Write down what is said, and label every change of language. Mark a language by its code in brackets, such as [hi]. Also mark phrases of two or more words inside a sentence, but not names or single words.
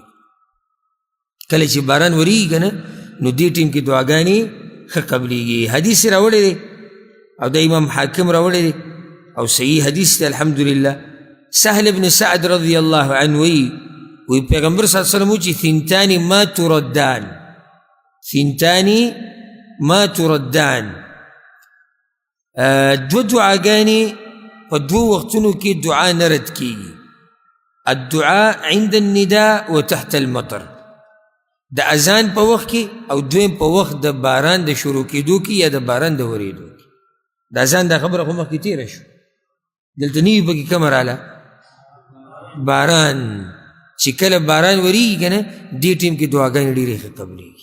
[ps] کله چې باران ورېږي که نه نو دې ټیم کې دعاګانې ښه قبلېږي. حدیث راوړی دی او د امام حاکم راوړی دی او صحیح حدیث دی الحمدلله. سهل بن سعد [ar] رضی الله عنه [ps] وی پیغمبر [ar] صلی اللہ علیہ وسلم [ps] چې [ar] ثنتان ما تردان ثنتان ما تردان [ps] دو دعاګانې په دوه وختونو کې دعا نه رد کېږي. [ar] الدعاء عند النداء وتحت المطر [ps] د اذان په وخت کې او دویم په وخت د باران د شروع کېدو کې یا د باران د ورېدو کې. د اذان دا خبره خو مخکې تېره شو دلته نوي پکې کومه راله باران چې کله باران ورېږي که نه دې ټیم کې دعاګانې ډېرې ښه قبلېږي.